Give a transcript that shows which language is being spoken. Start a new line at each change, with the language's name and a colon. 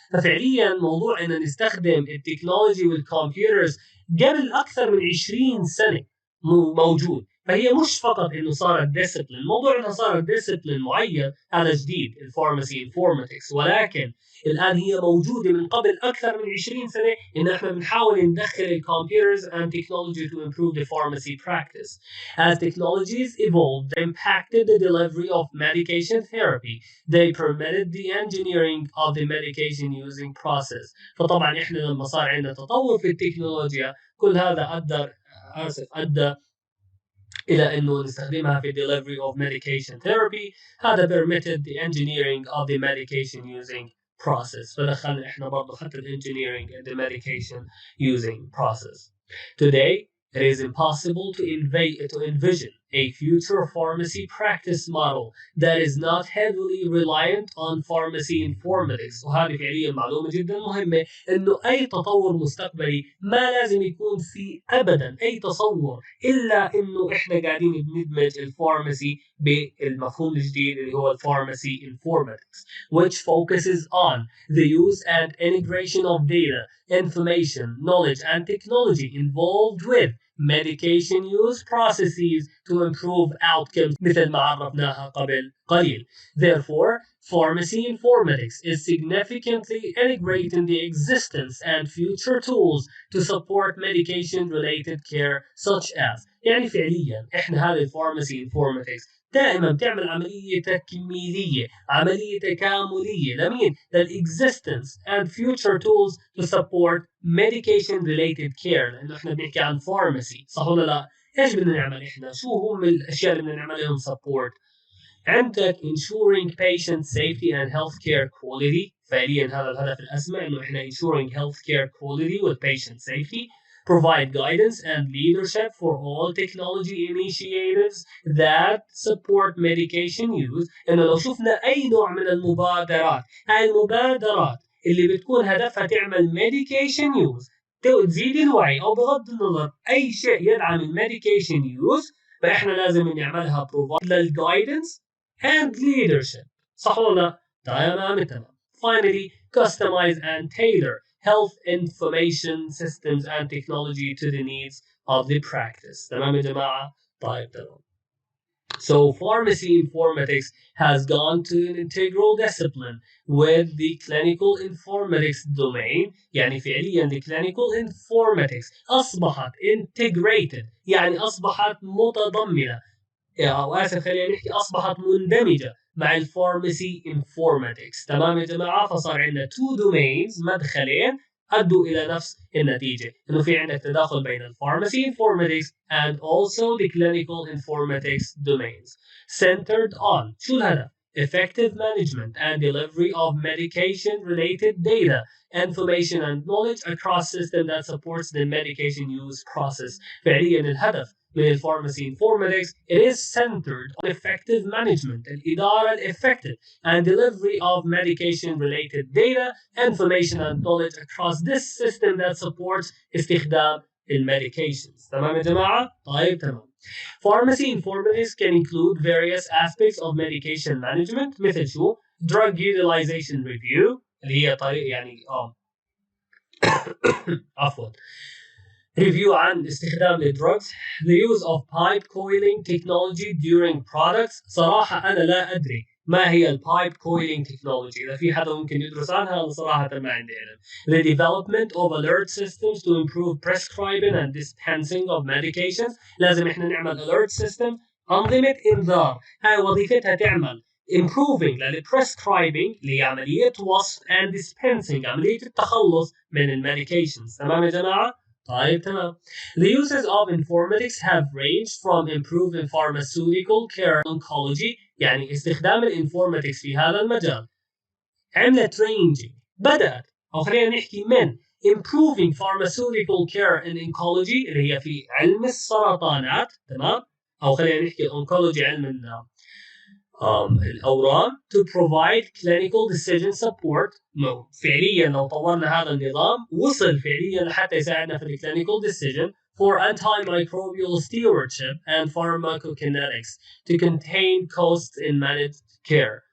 Arabic: ففعليا موضوع ان نستخدم التكنولوجي والكمبيوترز قبل اكثر من 20 سنة موجود. فهي مش فقط انه صارت ديسبلين، موضوع انها صارت ديسبلين معين هذا جديد الفارماسي انفورماتكس، ولكن الان هي موجوده من قبل اكثر من 20 سنه ان احنا بنحاول ندخل الكمبيوترز
English: and technology to improve the pharmacy practice. As technologies evolved, they impacted the delivery of medication therapy. They permitted the engineering of the medication using process.
Arabic: فطبعا احنا لما صار عندنا تطور في التكنولوجيا كل هذا ادى إلى أنه نستخدمها في
English: delivery of medication therapy.
Arabic: هذا
English: permitted the engineering of the medication using process.
Arabic: فدخلنا إحنا برضو حتى
English: engineering and the medication using process. Today, it is impossible to envision a future pharmacy practice model that is not heavily reliant on pharmacy informatics.
Arabic: وهذه فعليا معلومة جدا مهمة انه اي تطور مستقبلي ما لازم يكون في ابدا اي تصور الا انه احنا قاعدين بندمج الفارماسي بالمفهوم الجديد اللي هو الفارماسي
English: informatics, which focuses on the use and integration of data, information, knowledge, and technology involved with medication use processes to improve outcomes
Arabic: مثل ما عرفناها قبل قليل.
English: Therefore, pharmacy informatics is significantly integrating the existence and future tools to support medication-related care such as
Arabic: يعني فعليا احنا هذه الفارماسي انفورماتكس دائما بتعمل عمليه تكميليه، عمليه تكامليه لمين؟ للاكزيستنس
English: and future tools to support medication related care.
Arabic: لانه احنا بنحكي عن فارماسي صح ولا لا؟ ايش بدنا نعمل احنا؟ شو هم الاشياء اللي بدنا نعمل لهم سبورت؟ عندك
English: ensuring patient safety and healthcare quality.
Arabic: فعليا هذا الهدف الاسمى انه احنا
English: ensuring healthcare quality with patient safety. Provide guidance and leadership for all technology initiatives that support medication use.
Arabic: انه لو شفنا اي نوع من المبادرات، هاي المبادرات اللي بتكون هدفها تعمل medication use تزيد الوعي او بغض النظر اي شيء يدعم الميديكيشن يوز، فاحنا لازم نعملها provide للجايدنس
English: and leadership.
Arabic: صح ولا لا؟ تمام.
English: Finally, customize and tailor health information systems and technology to the needs of the practice.
Arabic: تمام يا جماعة؟ طيب تمام.
English: So pharmacy informatics has gone to an integral discipline with the clinical informatics domain.
Arabic: يعني فعليا
English: the clinical informatics
Arabic: أصبحت integrated يعني أصبحت متضمنة او اسف خلينا نحكي اصبحت مندمجه مع الفارماسي انفورماتكس. تمام يا جماعه؟ فصار عندنا تو دومينز مدخلين ادوا الى نفس النتيجه، انه في عندك تداخل بين الفارماسي انفورماتكس
English: and also the clinical informatics domains centered on
Arabic: شو الهدف؟
English: effective management and delivery of medication related data, information and knowledge across system that supports the medication use process.
Arabic: فعليا الهدف من الفارماسي انفورماتكس
English: it is centered on effective management
Arabic: الإدارة
English: الeffective and delivery of medication related data, information and knowledge across this system that supports
Arabic: استخدام المedications. تمام يا جماعة؟ طيب تمام.
English: Pharmacy informatics can include various aspects of medication management
Arabic: مثل شو؟
English: drug utilization review
Arabic: اللي هي طريق يعني عفوا review عن استخدام الدروجز.
English: the use of pipe coiling technology during products.
Arabic: صراحة أنا لا أدري ما هي البايب كويلينج تكنولوجي، إذا في حدا ممكن يدرس عنها أنا صراحة ما عندي علم.
English: the development of alert systems to improve prescribing and dispensing of medications.
Arabic: لازم إحنا نعمل
English: alert system
Arabic: أنظمة إنذار هاي وظيفتها تعمل improving للprescribing اللي هي عملية وصف and dispensing عملية التخلص من المedications. تمام يا جماعة؟ طيب تمام.
English: The uses of informatics have ranged from improving pharmaceutical care oncology
Arabic: يعني استخدام الانفورماتكس في هذا المجال عملت ranging بدأت أو خلينا نحكي من
English: improving pharmaceutical care in oncology
Arabic: اللي هي في علم السرطانات. تمام؟ أو خلينا نحكي oncology علم الأورام
English: to provide clinical decision support.
Arabic: فعليا لو طورنا هذا النظام وصل فعليا لحتى يساعدنا في
English: clinical decision for antimicrobial stewardship and pharmacokinetics to contain costs in managed care.